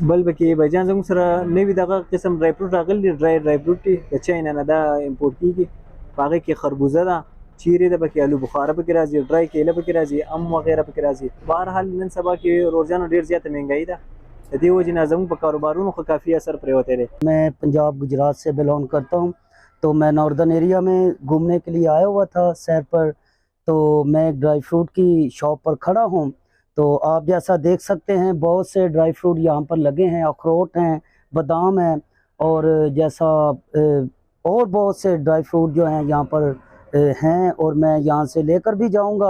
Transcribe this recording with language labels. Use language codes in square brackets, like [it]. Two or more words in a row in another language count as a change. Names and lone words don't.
[ps] بل پکې بایجان زموږ سره نوي دغه قسم [en] dry fruit [ps] راغلي دي، [en] dry fruit [ps] دي د چاینا نه، دا امپورټ کېږي. په هغې کې خربوزه ده، چیرې ده پکې، الو بخاره پکې راځي، ډرای کیله پکې راځي، ام وغیره پکې راځي. بهرحال نن سبا کې روزانه ډېر زیاته مهنګایي ده، د دې وجې نه زموږ په کاروبارونو خو کافي اثر پرېوتی دی. [ur] میں پنجاب گجرات سے بلونگ کرتا ہوں، تو میں [en] northern area [ur] میں گھومنے کے لیے آیا ہوا تھا سیر پر. تو میں ایک [en] dry fruit [ur] کی شاپ پر کھڑا ہوں. تو آپ جیسا دیکھ سکتے ہیں بہت سے [en] dry fruit [ur] یہاں پر لگے ہیں، اخروٹ ہیں، بادام ہیں اور جیسا اور بہت سے [en] dry fruit [ur] جو ہیں یہاں پر ہیں اور میں یہاں سے لے کر بھی جاؤں گا.